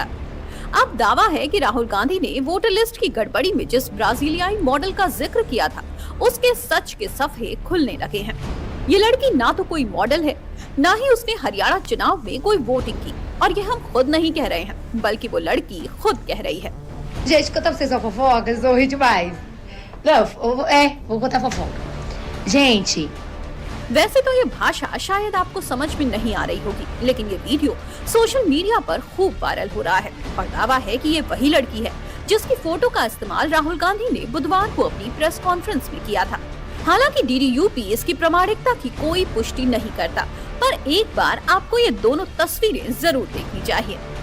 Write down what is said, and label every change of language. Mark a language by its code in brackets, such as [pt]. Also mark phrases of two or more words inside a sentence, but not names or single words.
[hi] अब दावा है कि राहुल गांधी ने [en] voter list [hi] की गड़बड़ी में जिस ब्राजीलियाई मॉडल का जिक्र किया था, उसके सच के सफे खुलने लगे हैं। ये लड़की ना तो कोई मॉडल है, ना ही उसने हरियाणा चुनाव में कोई वोटिंग की, और ये हम खुद नहीं कह रहे हैं, बल्कि वो लड़की खुद कह रही है। [pt] Gente, conta pra vocês uma fofoca, vocês vão rir demais. Não, vou contar fofoca. Gente, [hi] वैसे तो ये भाषा शायद आपको समझ में नहीं आ रही होगी, लेकिन ये वीडियो [en] social media [hi] पर खूब वायरल हो रहा है और दावा है कि ये वही लड़की है जिसकी फोटो का इस्तेमाल राहुल गांधी ने बुधवार को अपनी [en] press conference [hi] में किया था। हालांकि डीडीयूपी इसकी प्रामाणिकता की कोई पुष्टि नहीं करता, पर एक बार आपको ये दोनों तस्वीरें जरूर देखनी चाहिए।